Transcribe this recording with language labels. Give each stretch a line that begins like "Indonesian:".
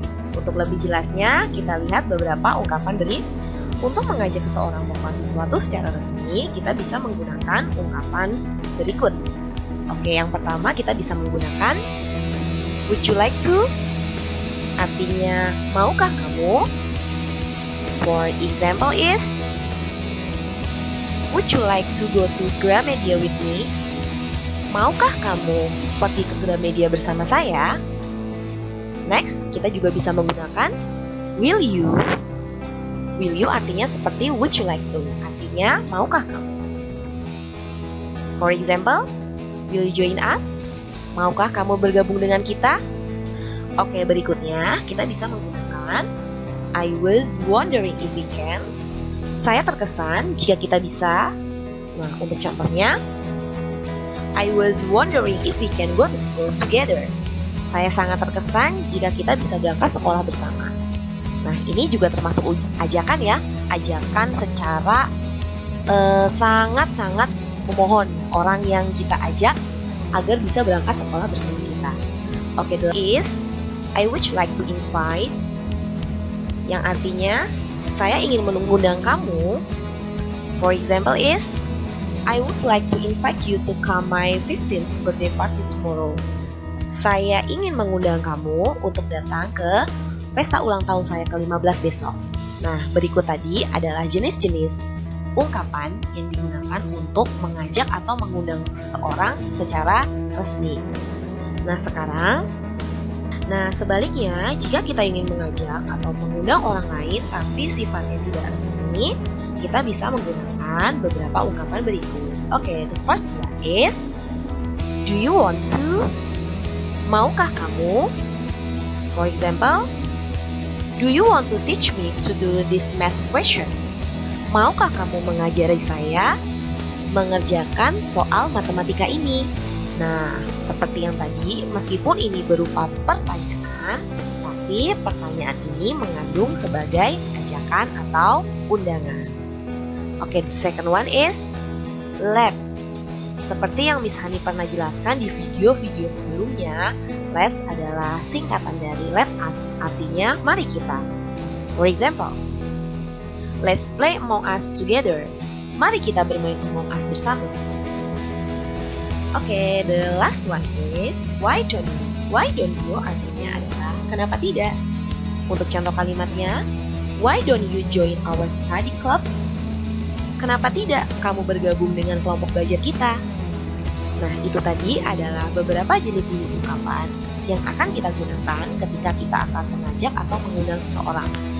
Indonesian: Untuk lebih jelasnya, kita lihat beberapa ungkapan berikut. Untuk mengajak seseorang melakukan sesuatu secara resmi, kita bisa menggunakan ungkapan berikut. Oke, yang pertama kita bisa menggunakan
English: would you like to?
Indonesian: Artinya, maukah kamu?
English: For example is would you like to go to Gramedia with me?
Indonesian: Maukah kamu pergi ke Gramedia bersama saya? Next, kita juga bisa menggunakan
English: will you. Will you
Indonesian: artinya seperti
English: would you like to,
Indonesian: artinya maukah kamu.
English: For example, will you join us?
Indonesian: Maukah kamu bergabung dengan kita? Oke, berikutnya kita bisa menggunakan
English: I was wondering if we can.
Indonesian: Saya terkesan jika kita bisa. Nah, untuk contohnya,
English: I was wondering if we can go to school together.
Indonesian: Saya sangat terkesan jika kita bisa berangkat sekolah bersama. Nah, ini juga termasuk ajakan ya. Ajakan secara sangat-sangat memohon orang yang kita ajak agar bisa berangkat sekolah bersama kita.
English: Oke, the is I would like to invite,
Indonesian: yang artinya saya ingin mengundang kamu.
English: For example is I would like to invite you to come my 15th birthday party tomorrow.
Indonesian: Saya ingin mengundang kamu untuk datang ke pesta ulang tahun saya ke-15 besok. Nah, berikut tadi adalah jenis-jenis ungkapan yang digunakan untuk mengajak atau mengundang seseorang secara resmi. Nah, sebaliknya, jika kita ingin mengajak atau mengundang orang lain tapi sifatnya tidak resmi, kita bisa menggunakan beberapa ungkapan berikut.
English: Oke, the first one is do you want to?
Indonesian: Maukah kamu?
English: For example, do you want to teach me to do this math question?
Indonesian: Maukah kamu mengajari saya mengerjakan soal matematika ini? Nah, seperti yang tadi, meskipun ini berupa pertanyaan, tapi pertanyaan ini mengandung sebagai ajakan atau undangan.
English: Oke, the second one is let's.
Indonesian: Seperti yang Miss Hani pernah jelaskan di video-video sebelumnya, let's adalah singkatan dari let us, artinya mari kita.
English: For example, let's play Among Us together.
Indonesian: Mari kita bermain Among Us bersama.
English: Oke, the last one is why don't you? Why don't you
Indonesian: artinya adalah kenapa tidak? Untuk contoh kalimatnya,
English: why don't you join our study club?
Indonesian: Kenapa tidak kamu bergabung dengan kelompok belajar kita? Nah, itu tadi adalah beberapa jenis-jenis ungkapan yang akan kita gunakan ketika kita akan mengajak atau mengundang seseorang.